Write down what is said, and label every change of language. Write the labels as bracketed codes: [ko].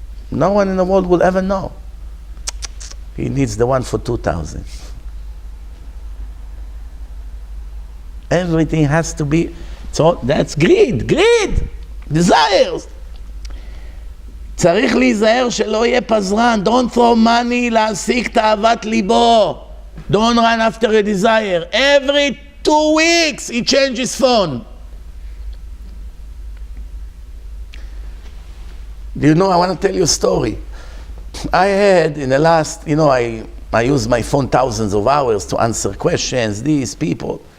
[en] No one in the world will ever know. He needs the one for 2,000. Everything has to be, so that's greed, desires. [he] צריך להיזהר שלא יהיה פזרן. [en] Don't throw money [he] להשיג תאוות ליבו. [en] Don't run after a desire. Every 2 weeks he changes his phone. Do you know, I want to tell you a story. I had in the last, I use my phone thousands of hours to answer questions, these people.